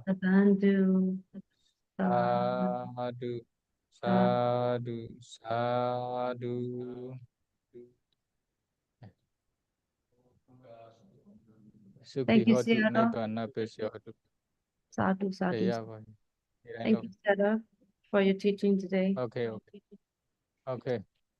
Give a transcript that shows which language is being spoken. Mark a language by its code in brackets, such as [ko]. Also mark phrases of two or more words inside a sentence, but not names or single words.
[pi] Sabandu, Sadhu, sadhu, sadhu. [en] Thank [pi] Sukhi [en] you, [pi] hotu [en] Sayadaw. [pi] nibbana pesya hotu. Sadhu, sadhu. [en] Yeah, Thank you, Sayadaw, for your teaching today. okay.